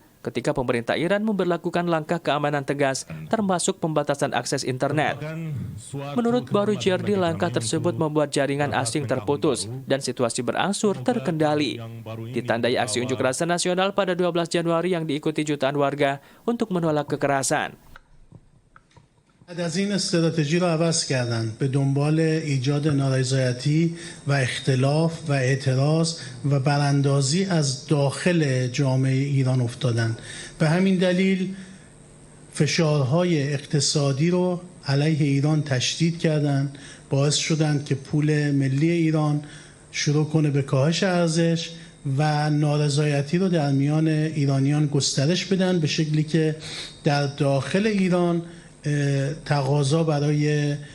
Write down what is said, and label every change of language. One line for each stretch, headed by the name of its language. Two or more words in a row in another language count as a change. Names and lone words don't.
Indonesian: Ketika pemerintah Iran memberlakukan langkah keamanan tegas, termasuk pembatasan akses internet. Menurut Barujerdi, langkah tersebut membuat jaringan asing terputus dan situasi berangsur terkendali. Ditandai aksi unjuk rasa nasional pada 12 Januari yang diikuti jutaan warga untuk menolak kekerasan.
Persian: بعد از این استراتژی را عوض کردند به دنبال ایجاد نارضایتی و اختلاف و اعتراض و براندازی از داخل جامعه ایران افتادند. به همین دلیل فشارهای اقتصادی رو علیه ایران تشدید کردند، باعث شدند که پول ملی ایران شروع کنه به کاهش ارزش و نارضایتی رو در میان ایرانیان گسترش بدن به شکلی که در داخل ایران تقاضا برای